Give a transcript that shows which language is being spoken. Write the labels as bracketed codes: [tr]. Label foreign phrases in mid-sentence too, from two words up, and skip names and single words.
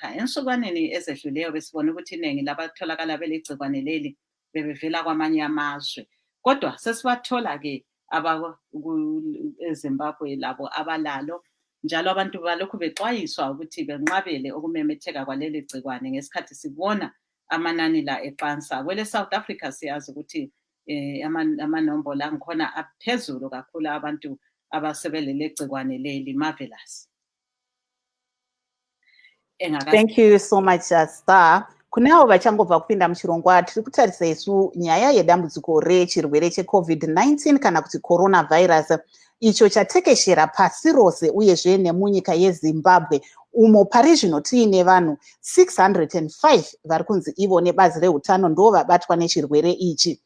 [nd] Ensukwini ezedluleyo besibona ukuthi iningi labatholakala belegcikwane leli bebevela kwamanye amazwe kodwa sesibathola ke eZimbabwe labo abalalo njalo abantu balokhu bexwayiswa ukuthi benqabele ukumemetheka kwaleli gcikwane ngesikhathi sibona amanani la eqansa. Kwele South Africa siyazi ukuthi amanombolo angikhona aphezulu kakhulu abantu abasebelele gcikwane leli. [en] Marvelous. Thank you so much, Star. [sn] Kuneavo vachangobva kupinda muchirongwa tiri kutarisa isu nyaya yedambudziko rechirwere cheCovid-19 kana kuti coronavirus icho chatekeshera pasi rose uyezve nemunyika yeZimbabwe umo pari zvino tiine vanhu 605 vari kunzi ivo nebazi reutano ndo vabatwa nechirwere ichi.